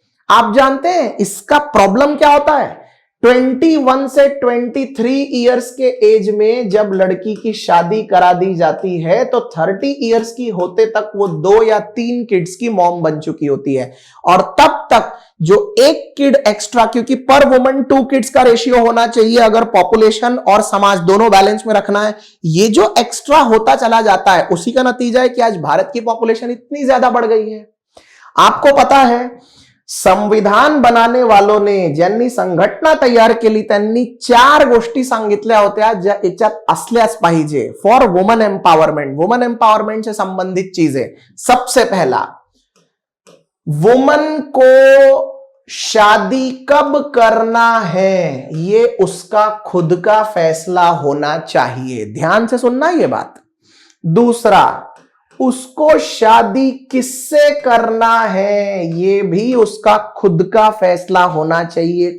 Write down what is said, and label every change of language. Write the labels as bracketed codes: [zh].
[hi] आप जानते हैं इसका प्रॉब्लम क्या होता है? 21 से 23 इयर्स के एज में जब लड़की की शादी करा दी जाती है तो 30 इयर्स की होते तक वो 2 या 3 किड्स की मॉम बन चुकी होती है। और तब तक जो एक किड एक्स्ट्रा, क्योंकि पर वुमन 2 किड्स का रेशियो होना चाहिए अगर पॉपुलेशन और समाज दोनों बैलेंस में रखना है, ये जो एक्स्ट्रा होता चला जाता है उसी का नतीजा है कि आज भारत की पॉपुलेशन इतनी ज्यादा बढ़ गई है। [mr] आपको पता है संविधान बनाने वालों ने ज्यांनी संघटना तयार केली त्यांनी 4 गोष्टी सांगितल्या होत्या ज्या याच्यात असल्याच पाहिजे [en] For woman empowerment. [hi] Woman empowerment से संबंधित चीजें, सबसे पहला, वुमन को शादी कब करना है ये उसका खुद का फैसला होना चाहिए। ध्यान से सुनना ये बात। दूसरा, उसको शादी किससे करना है ये भी उसका खुद का फैसला होना चाहिए।